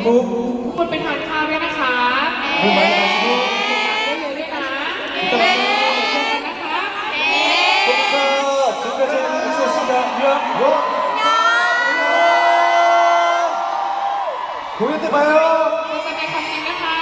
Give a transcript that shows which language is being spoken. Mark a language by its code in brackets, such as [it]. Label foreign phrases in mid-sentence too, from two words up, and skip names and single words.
[th] ทุกคนไปทานข้าวด้วยนะคะ [ko] 물 많이 마시고 [th] ทานเยอะๆด้วยนะเจอกันนะคะ [ko] 지금까지 엑소였습니다. 안녕. 공연 때 봐요. [th] เจอกันในความจริงนะคะ